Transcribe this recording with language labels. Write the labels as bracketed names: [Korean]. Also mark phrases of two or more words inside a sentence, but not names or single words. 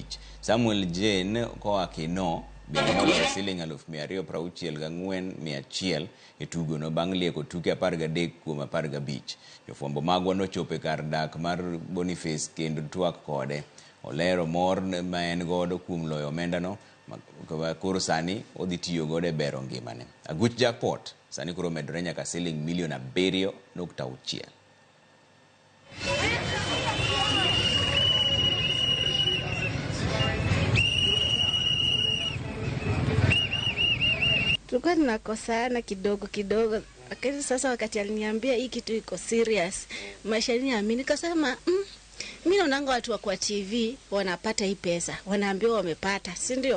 [Luo (Kenya and Tanzania)] Samuel Jane koa Kino bende noloyo siling 264,100 e tugo no bang' lieko tuke 13 kuom 15. Jofwambo magwa nochopo kar dak mar Boniface kendo twak kode. Olero mor ma en godo kuom loyo omenda no, koro sani odhi tiyo godo e bero ngimane. Aguch Jackpot sani koro medore nyaka siling milion 7.6. [Swahili] Tulikuwa tunakosana kidogo, lakini sasa wakati aliniambia hii kitu iko serious, maisha niamini, nikasema mimi naonanga watu wa kwa TV wanapata hii pesa, wanaambiwa wamepata, si ndio?